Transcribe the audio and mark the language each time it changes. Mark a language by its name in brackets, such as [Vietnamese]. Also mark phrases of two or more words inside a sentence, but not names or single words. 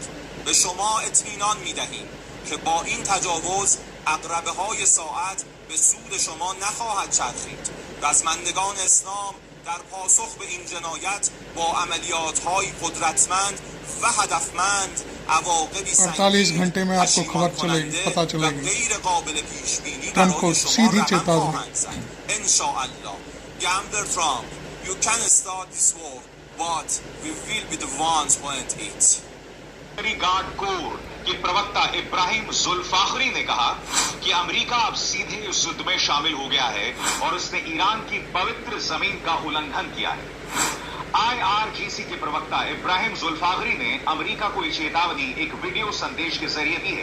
[Persian] به شما اطمینان می‌دهیم که با این تجاوز عقربه‌های ساعت به سود شما نخواهد چرخید. رزمندگان اسلام در پاسخ به این جنایت با عملیات‌های قدرتمند و هدفمند عواقبی [Hindi] 48 घंटे में आपको खबर चलेगी, पता चलेगी। ट्रंप को सीधी चेतावनी। [English] इंशाअल्लाह Gambler Trump, you can start this war, but we will be the ones who end it. [Hindi] गार्ड कोर के प्रवक्ता इब्राहिम जुल्फाखरी ने कहा कि अमेरिका अब सीधे इस युद्ध में शामिल हो गया है और उसने ईरान की पवित्र जमीन का उल्लंघन किया है। IRGC के प्रवक्ता इब्राहिम जुल्फाखरी ने अमेरिका को ये चेतावनी एक वीडियो संदेश के जरिए दी है।